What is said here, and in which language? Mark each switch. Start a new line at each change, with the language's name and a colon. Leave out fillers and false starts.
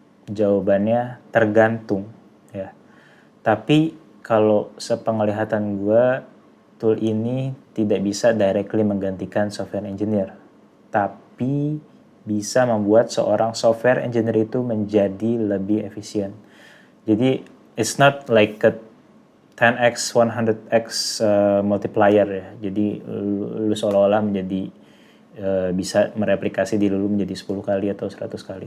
Indonesian: Jawabannya tergantung ya. Tapi kalau sepenglihatan gue, tool ini tidak bisa directly menggantikan software engineer, tapi bisa membuat seorang software engineer itu menjadi lebih efisien. Jadi
English: it's not like a 10x, 100x multiplier ya.
Indonesian: Jadi lu seolah-olah menjadi bisa mereplikasi diri lu menjadi 10 kali atau 100 kali.